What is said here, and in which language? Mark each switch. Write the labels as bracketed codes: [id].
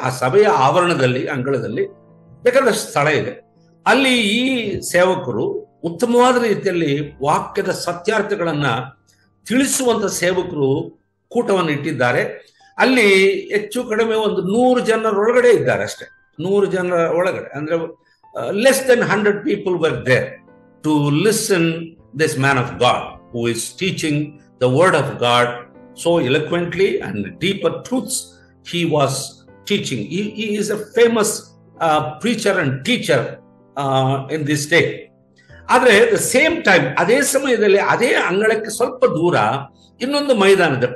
[kn] ಆ ಸಭೆಯ ಆವರಣದಲ್ಲಿ, ಅಂಗಳದಲ್ಲಿ ಬೇಕಾದಷ್ಟು ಸ್ಥಳ ಇದೆ. ಅಲ್ಲಿ ಈ ಸೇವಕರು ಉತ್ತಮವಾದ ರೀತಿಯಲ್ಲಿ ವಾಕ್ಯದ ಸತ್ಯಾರ್ಥಗಳನ್ನ ತಿಳಿಸುವಂತ ಸೇವಕರು ಕೂಟವನ್ನು ಇಟ್ಟಿದ್ದಾರೆ. ಅಲ್ಲಿ ಹೆಚ್ಚು ಕಡಿಮೆ ಒಂದು 100 ಜನರ ಒಳಗಡೆ ಇದ್ದಾರೆ ಅಷ್ಟೇ. 100 ಜನರ ಒಳಗಡೆ ಅಂದ್ರೆ [en] Less than 100 people were there to listen this man of God who is teaching the word of God so eloquently and deeper truths he was teaching. He is a famous preacher and teacher in this day. [kn] ಆದ್ರೆ [en] the same time, [kn] ಅದೇ ಸಮಯದಲ್ಲಿ ಅದೇ ಅಂಗಳಕ್ಕೆ ಸ್ವಲ್ಪ ದೂರ ಇನ್ನೊಂದು ಮೈದಾನ ಇದೆ.